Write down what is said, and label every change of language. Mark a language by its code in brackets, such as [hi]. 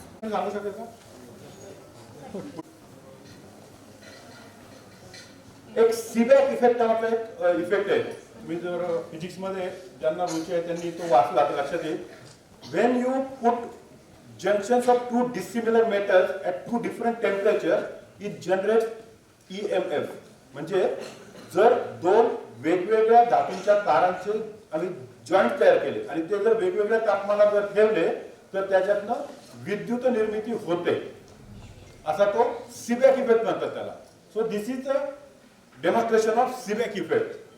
[mr] सांगू शकेल का? एक सीबॅक इफेक्ट नावाचा एक इफेक्ट आहे. मी जर फिजिक्स मध्ये ज्यांना रुची आहे त्यांनी तो वाचला तर लक्षात येईल. [en] When you put junctions of two dissimilar metals at two different temperature, it generates EMF. [mr] म्हणजे जर दोन वेगवेगळ्या धातूंच्या तारांचे आणि जॉईंट तयार केले आणि ते जर वेगवेगळ्या तापमानावर ठेवले तर त्याच्यातनं विद्युत निर्मिती होते, असा तो सीबॅक इफेक्ट म्हणतात त्याला. [en] So this is a demonstration of Seebeck effect.